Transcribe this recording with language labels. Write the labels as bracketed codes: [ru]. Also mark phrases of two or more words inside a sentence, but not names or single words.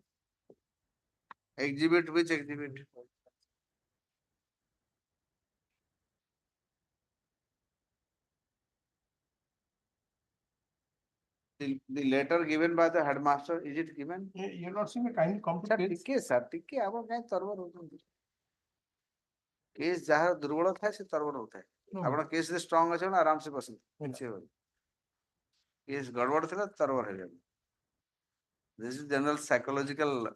[en] Exhibit, which exhibit? The letter given by the headmaster, is it given? you're not seeing a kind of sir, [or] ଟିକେ ଆପଣ କାଇଁ ତରବର ହଉଛନ୍ତି କେସ୍ ଯାହାର ଦୁର୍ବଳ ଥାଏ ସେ ତରବର ହଉଥାଏ ଆପଣ କେସ୍ ରେ ଷ୍ଟ୍ରଙ୍ଗ ଅଛି ନା ଆରାମ ସେ ବସନ୍ତୁ କିଛି ହେବନି କେସ୍ ଗଡବଡ ଥିଲା ତରବର ହେଇଯାଏ [en] this is general psychological